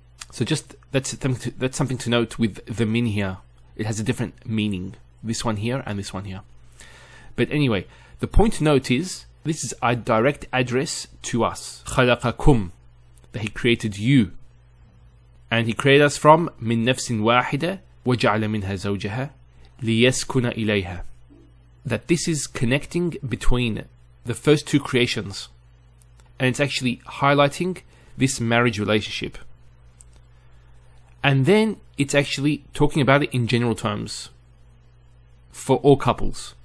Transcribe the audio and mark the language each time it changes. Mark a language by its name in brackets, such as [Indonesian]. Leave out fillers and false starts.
[English] So just that's something to note with the min here. It has a different meaning, this one here and this one here. But anyway, the point to note is, this is a direct address to us. خَلَقَكُمْ, that He created you. And He created us from [Arabic] مِن نَفْسٍ وَاحِدَةٍ وَجَعَلَ مِنْهَا زَوْجَهَا لِيَسْكُنَ إِلَيْهَا. [English] That this is connecting between the first two creations. And it's actually highlighting this marriage relationship. And then it's actually talking about it in general terms for all couples.